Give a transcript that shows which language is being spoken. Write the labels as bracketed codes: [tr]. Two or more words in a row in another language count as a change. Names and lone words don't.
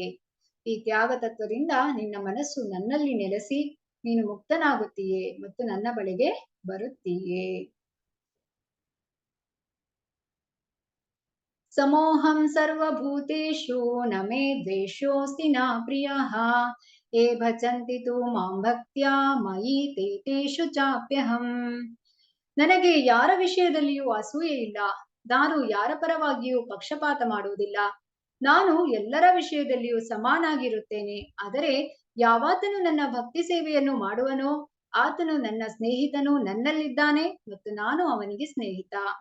[kn] ಈ ತ್ಯಾಗ ತತ್ವದಿಂದ ನಿನ್ನ ಮನಸ್ಸು ನನ್ನಲ್ಲಿ ನೆಲೆಸಿ ನೀನು ಮುಕ್ತನಾಗುತ್ತೀಯೇ ಮತ್ತು ನನ್ನ ಬಳಿಗೆ ಬರುತ್ತೀಯೇ. [sa] ಸಮೋಹಂ ಸರ್ವಭೂತೇಷು ನ ಮೇ ದ್ವೇಷೋಸ್ತಿ ನ ಪ್ರಿಯಃ ಯೇ ಭಜಂತಿ ತು ಮಾಂ ಭಕ್ತ್ಯಾ ಮಯಿ ತೇಷು ಚಾಪ್ಯಹಂ. [kn] ನನಗೆ ಯಾರ ವಿಷಯದಲ್ಲಿಯೂ ಅಸೂಯೆ ಇಲ್ಲ, ನಾನು ಯಾರ ಪರವಾಗಿಯೂ ಪಕ್ಷಪಾತ ಮಾಡುವುದಿಲ್ಲ, ನಾನು ಎಲ್ಲರ ವಿಷಯದಲ್ಲಿಯೂ ಸಮಾನಾಗಿರುತ್ತೇನೆ. ಆದರೆ ಯಾವಾತನು ನನ್ನ ಭಕ್ತಿ ಸೇವೆಯನ್ನು ಮಾಡುವನೋ ಆತನು ನನ್ನ ಸ್ನೇಹಿತನು, ನನ್ನಲ್ಲಿದ್ದಾನೆ ಮತ್ತು ನಾನು ಅವನಿಗೆ ಸ್ನೇಹಿತ.